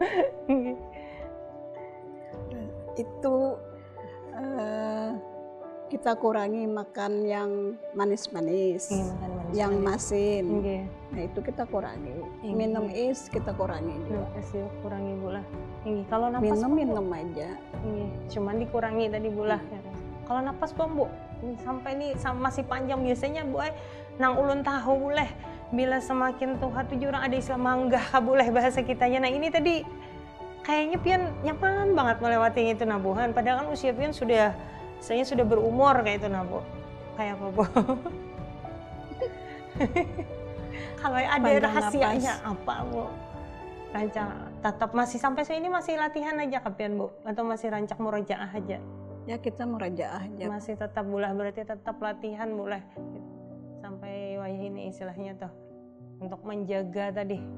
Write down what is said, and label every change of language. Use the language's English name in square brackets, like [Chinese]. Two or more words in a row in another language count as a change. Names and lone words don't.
[Indonesian] Itu kita kurangi makan yang manis-manis, yang masin. Nah itu kita kurangi. Minum es kita kurangi juga. [Banjar] Es kurangi Bu lah. Kalau napas [Indonesian] minum aja. [Banjar] Cuman dikurangi tadi Bu lah. Kalau napas Bu, sampai ini masih panjang biasanya Bu, nang ulun tahu boleh bila semakin tua tuh orang ada istilah manggah boleh bahasa kitanya. Nah ini tadi kayaknya Pian nyaman banget melewati itu nabuhan. [Indonesian] Padahal kan usia Pian sudah berumur kayak itu Bu. Kayak apa Bu? Kalau ada rahasianya apa Bu? [Banjar] Rancang tetap masih sampai ini masih latihan aja Pian Bu? Atau masih rancak murojaah aja? [Indonesian] Ya kita murajaah aja. [Banjar] Masih tetap bulah, berarti tetap latihan boleh sampai wayah ini istilahnya tuh untuk menjaga tadi.